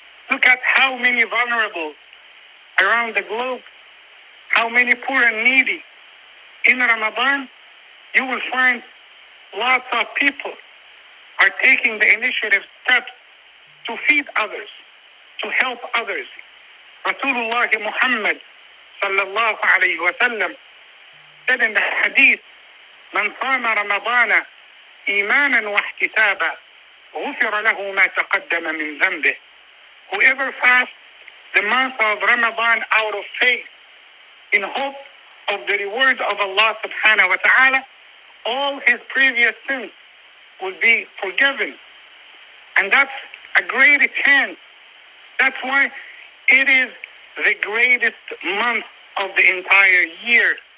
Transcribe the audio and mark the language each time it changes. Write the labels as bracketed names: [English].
[English] Look at how many vulnerable around the globe, how many poor and needy. In Ramadan, you will find lots of people are taking the initiative steps to feed others, to help others. Rasulullah Muhammad sallallahu alayhi wa sallam said in the hadith, [Arabic] من صام رمضان إيمانا واحتسابا غفر له ما تقدم من ذنبه. [English] Whoever fasts the month of Ramadan out of faith, in hope of the reward of Allah subhanahu wa ta'ala, all his previous sins will be forgiven. And that's a great chance. That's why it is the greatest month of the entire year.